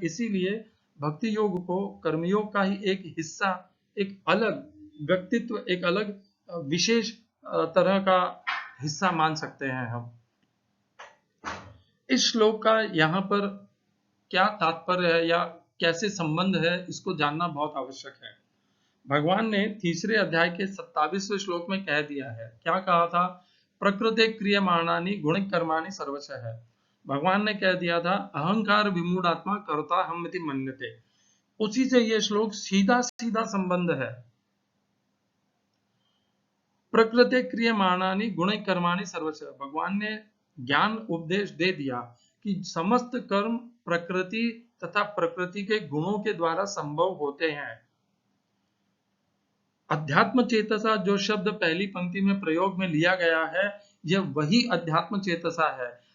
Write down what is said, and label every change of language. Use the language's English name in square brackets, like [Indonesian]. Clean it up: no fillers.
[Hindi] इसीलिए भक्ति योग को कर्मयोग का ही एक हिस्सा, एक अलग व्यक्तित्व, एक अलग विशेष तरह का हिस्सा मान सकते हैं हम। इस श्लोक का यहाँ पर क्या तात्पर्य है या कैसे संबंध है, इसको जानना बहुत आवश्यक है। भगवान ने तीसरे अध्याय के 27वें श्लोक में कह दिया है, क्या कहा था? [Sanskrit] प्रकृते क्रियमाणानि गुण कर्माणि सर्वशः है। [Hindi] भगवान ने कह दिया था [Sanskrit] अहंकार विमूढ़ात्मा कर्ता हमिति मन्यते। [Hindi] उसी से यह श्लोक सीधा सीधा संबंध है। [Sanskrit] प्रकृते क्रियमाणानि गुण कर्माणि सर्वशः। [Hindi] भगवान ने ज्ञान उपदेश दे दिया कि समस्त कर्म प्रकृति तथा प्रकृति के गुणों के द्वारा संभव होते हैं। अध्यात्म चेतसा जो शब्द पहली पंक्ति में प्रयोग में लिया गया है, यह वही अध्यात्म चेतसा है।